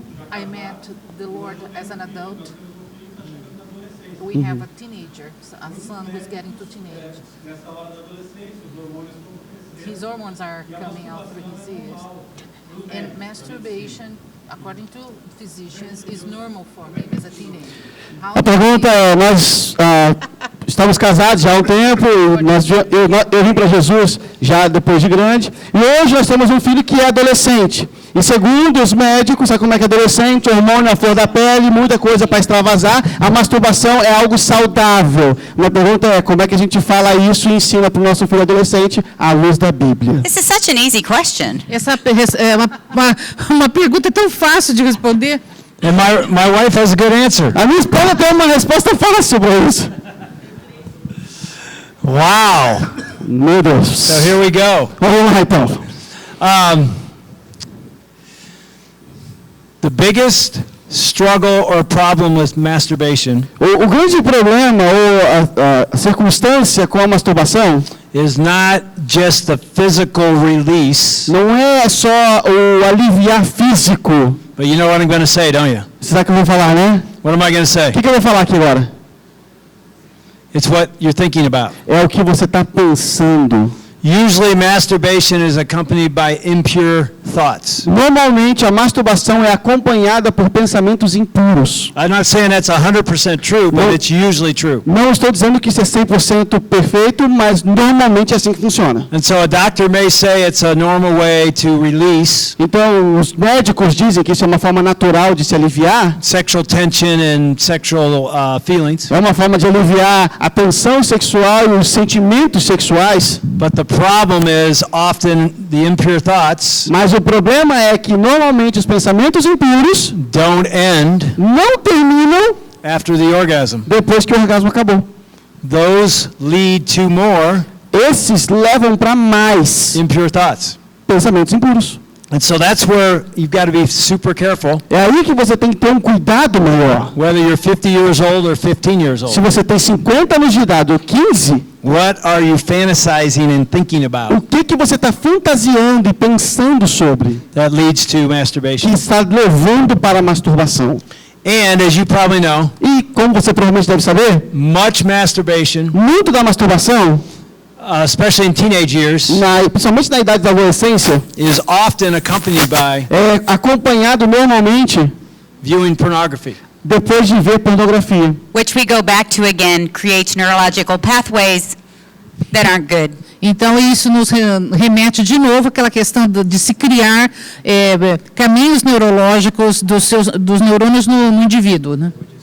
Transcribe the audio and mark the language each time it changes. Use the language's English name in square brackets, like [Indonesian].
[English] I met the Lord as an adult. We have a teenager, a son who's getting to teenage. His hormones are coming out through his ears. And masturbation, according to physicians, is normal for him as a teenager. [Portuguese] A pergunta é, nós estamos casados já há um tempo, eu vim para Jesus já depois de grande, e hoje nós temos um filho que é adolescente. E segundo os médicos, sabe como é que é adolescente, hormônio na flor da pele, muita coisa para extravasar, a masturbação é algo saudável. Minha pergunta é, como é que a gente fala isso e ensina para o nosso filho adolescente à luz da Bíblia? [English] This is such an easy question. [Portuguese] Essa é uma pergunta tão fácil de responder. [English] And my wife has a good answer. [Portuguese] A minha esposa tem uma resposta fácil para isso. [English] Wow. [Portuguese] Meu Deus. [English] So here we go. [Portuguese] Vamos lá então. [English] The biggest struggle or problem with masturbation [Portuguese] O grande problema ou a circunstância com a masturbação [English] is not just the physical release, [Portuguese] não é só o aliviar físico. [English] but you know what I'm going to say, don't you? [Portuguese] Você sabe o que eu vou falar, né? [English] What am I going to say? [Portuguese] O que eu vou falar aqui agora? [English] It's what you're thinking about. [Portuguese] É o que você está pensando. [English] Usually masturbation is accompanied by impure thoughts. [Portuguese] Normalmente a masturbação é acompanhada por pensamentos impuros. [English] I'm not saying that's 100% true, but No. it's usually true. [Portuguese] Não estou dizendo que isso é 100% perfeito, mas normalmente é assim que funciona. [English] And so a doctor may say it's a normal way to release [Portuguese] Então, os médicos dizem que isso é uma forma natural de se aliviar. [English] sexual tension and sexual feelings. [Portuguese] É uma forma de aliviar a tensão sexual e os sentimentos sexuais. [English] But the problem is often the impure thoughts [Portuguese] Mas o problema é que normalmente os pensamentos impuros [English] don't end [Portuguese] não terminam [English] after the orgasm. [Portuguese] depois que o orgasmo acabou. [English] Those lead to more [Portuguese] Esses levam para mais [English] impure thoughts. [Portuguese] pensamentos impuros. [English] And so that's where you've got to be super careful, [Portuguese] É aí que você tem que ter um cuidado maior. [English] whether you're 50 years old or 15 years [Portuguese] Se [English] old. [Portuguese] você tem 50 anos de idade ou 15, [English] What are you fantasizing and thinking about [Portuguese] o que você está fantasiando e pensando sobre [English] that leads to [Portuguese] que [English] masturbation? [Portuguese] está levando para a masturbação? [English] And as you probably know, [Portuguese] E como você provavelmente deve saber, [English] much masturbation, [Portuguese] muito da masturbação, [English] especially in teenage years, [Portuguese] principalmente na idade da adolescência, [English] is often accompanied by [Portuguese] é acompanhado normalmente [English] viewing pornography. [Portuguese] depois de ver pornografia. [English] Which we go back to again, creates neurological pathways that aren't good. [Portuguese] Então, isso nos remete de novo àquela questão de se criar caminhos neurológicos dos neurônios no indivíduo, né?